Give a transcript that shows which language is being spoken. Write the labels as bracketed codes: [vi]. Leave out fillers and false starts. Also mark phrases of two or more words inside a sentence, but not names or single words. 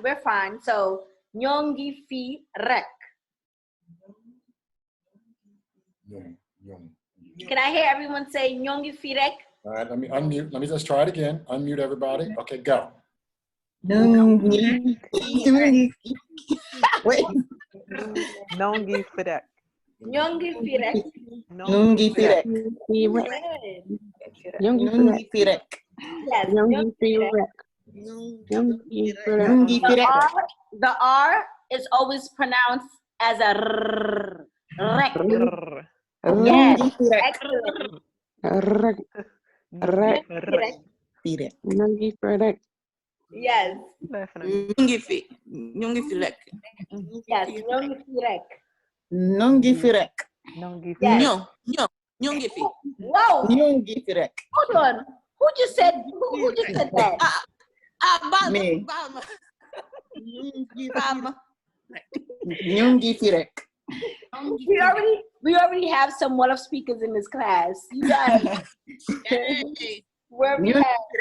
[en] We're fine. So [wo] Nyongi Firek. [en] Can I hear everyone say [wo] Nyongi Firek? [en] All right, let me unmute. Let me just try it again. Unmute everybody. Okay, go. Wait. [wo] Nongi Fidek. Nyongi Firek. Nungi Firek. Nungi Firek. [en] Yes. [wo] Nungi Firek. Nungi Firek. [en] The R is always pronounced as a r. Rek. Yes. Excellent. [wo] Nungi Firek. [en] Yes. [wo] Nungi Firek. Yes. Nyongi Firek. Nungi Firek. [en] Yes. [wo] Nyongi Firek. [en] Whoa. [wo] Nyongi Firek. [en] Hold on. Who just said that? [wo] Me. Nyongi Firek. [en] We already have some Wolof speakers in this class. You guys. Where we have.